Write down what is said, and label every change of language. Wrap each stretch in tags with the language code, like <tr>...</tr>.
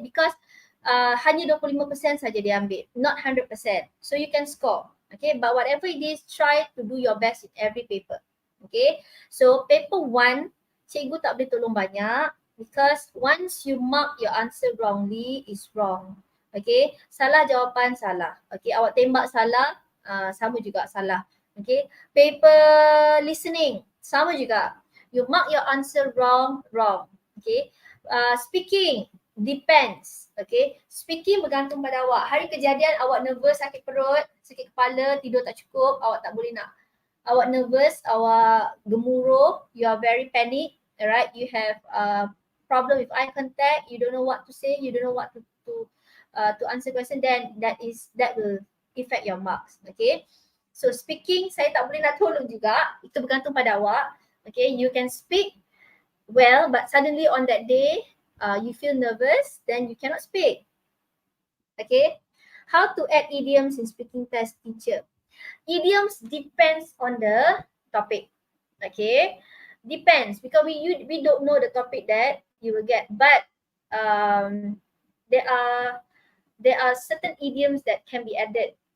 <en>Because</en> <ms>hanya 25% saja dia ambil.</ms> <en>Not 100%. So you can score. Okay. But whatever it is, try to do your best in every paper. Okay. So paper 1,</en> <ms>cikgu tak boleh tolong banyak</ms> <en>because once you mark your answer wrongly, is wrong.</en> <ms>Okay. Salah jawapan salah. Okay. Awak tembak salah, sama juga salah. Okay, paper listening sama juga.</ms> <en>You mark your answer wrong. Okay, speaking depends. Okay, speaking</en> <ms>bergantung pada awak. Hari kejadian awak nervous, sakit perut, sakit kepala, tidur tak cukup, awak tak boleh nak.</ms> <en>Awak nervous,</en> <ms>awak gemuruh,</ms> <en>you are very panic, alright. You have problem with eye contact, you don't know what to say, you don't know what to answer question. Then that will affect your marks. Okay. So speaking,</en> <ms>saya tak boleh nak tolong juga. Itu bergantung pada awak.</ms> <en>Okay, you can speak well, but suddenly on that day, you feel nervous, then you cannot speak. Okay, how to add idioms in speaking test, teacher? Idioms depends on the topic. Okay, depends, because we don't know the topic that you will get, but there are certain idioms that can be added.</en>